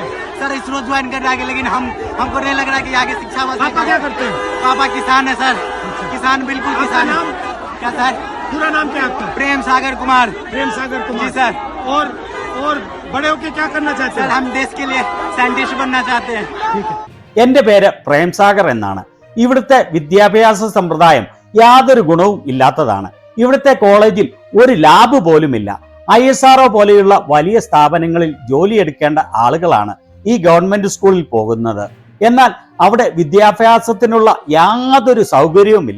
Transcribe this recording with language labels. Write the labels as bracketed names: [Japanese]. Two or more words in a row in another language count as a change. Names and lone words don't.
[Hindi] सर इसरो ज्वाइन करने आगे, लेकिन हमको नहीं लग रहा कि आगे शिक्षा पापा क्या करते हैं? पापा किसान है सर। किसान बिल्कुल आपका किसान है। नाम? क्या सर? पूरा नाम क्या है आपका? प्रेम सागर कुमार। प्रेम सागर कुमार जी सर। और बड़े होके क्या करना चाहते सर हैं? हम देश के लिए साइंटिस्ट बनना चाहते हैं। ठीक है। [Malayalam] എന്റെ പേര് പ്രേം സാഗർ എന്നാണ്. ഇവിടുത്തെ വിദ്യാഭ്യാസ സമ്പ്രദായം യാതൊരു ഗുണവും ഇല്ലാത്തതാണ്. ഇവിടുത്തെ കോളേജിൽ ഒരു ലാബ് പോലുമില്ല. ISRO പോലെയുള്ള വലിയ സ്ഥാപനങ്ങളിൽ ജോലിയെടുക്കേണ്ട ആളുകളാണ് ഈ ഗവൺമെന്റ് സ്കൂളിൽ പോകുന്നത്. എന്നാൽ അവിടെ വിദ്യാഭ്യാസത്തിനുള്ള യാതൊരു സൗകര്യവുമില്ല.